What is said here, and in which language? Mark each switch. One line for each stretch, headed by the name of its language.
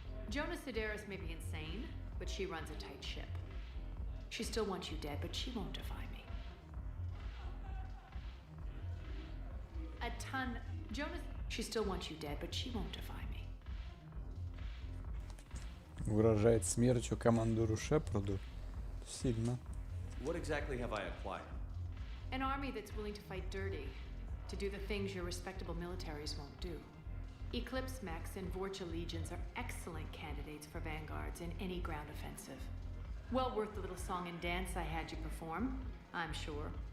English: Jonas Sedaris may be insane, but she runs a tight ship. She still wants you dead, but she won't defy me. A ton... Jonas... She still wants you dead, but she won't defy me.
Russian: Угрожает смертью командору Шепарду. Сильно.
English: What exactly have I acquired? An army that's willing to fight dirty, to do the things your respectable militaries won't do. Eclipse mechs and Vorcha legions are excellent candidates for vanguards in any ground offensive. Well worth the little song and dance I had you perform, I'm sure.